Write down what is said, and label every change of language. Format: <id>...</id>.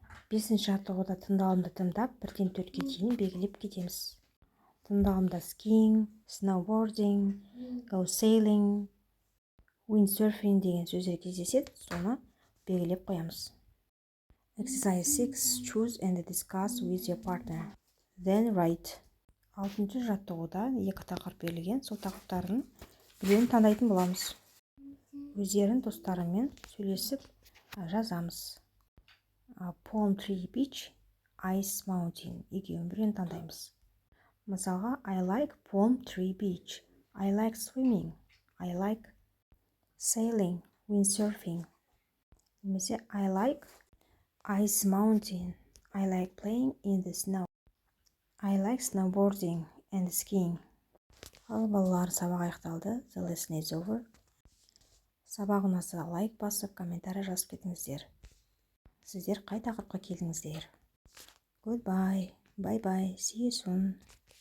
<kk>Бесінші жаттығуда тыңдалымды тыңдап, 1-тен 4-ке дейін белгілеп кетеміз. Тыңдалымда skiing, snowboarding, go sailing, windsurfing деген сөздер кездеседі, соны белгілеп қоямыз.</kk> <en>Exercise 6. Choose and discuss with your partner. Then write.</en> <kk>6-шы жаттығуда 2 тақырып берілген, сол тақырыптардың біреуін таңдайтын боламыз. Өздерін достарымен сөйлесіп жазамыз.</kk> <en>Palm tree beach, ice mountain.</en> <kk>Екеуін біреуін таңдаймыз. Мысалға,</kk> <en>I like palm tree beach. I like swimming. I like sailing, windsurfing.</en> <kk>Немесе</kk> <en>I like ice mountain. I like playing in the snow. I like snowboarding and skiing.</en> <kk>Ал балалар, сабақ аяқталды.</kk> <en>The lesson is over.</en> <kk>Сабақ ұнаса лайк басып, комментарий жазып кетіңіздер. Сіздер қай тақырыпқа келдіңіздер?</kk> <en>Goodbye. Bye bye. See you soon.</en>